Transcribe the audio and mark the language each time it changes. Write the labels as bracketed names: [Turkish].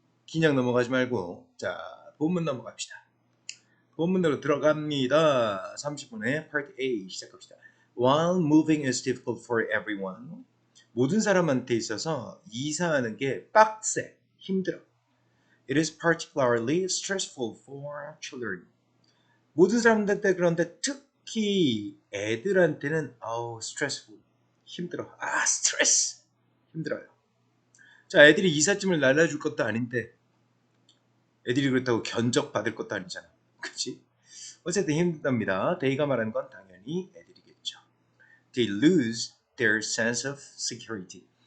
[Korean] 그냥 넘어가지 말고 자 본문 넘어갑시다. 본문으로 들어갑니다. 30분에 Part A 시작합시다. [English] While moving is difficult for everyone, [Korean] 모든 사람한테 있어서 이사하는 게 빡세, 힘들어. [English] It is particularly stressful for children. [Korean] 모든 사람들한테 그런데 특히 애들한테는 stressful, 힘들어. 스트레스, 힘들어요. 자, 애들이 이삿짐을 날라줄 것도 아닌데 애들이 그렇다고 견적받을 것도 아니잖아. 그치? 어쨌든 힘들답니다. They가 말하는 건 당연히 애들이겠죠. [English] They lose their sense of security.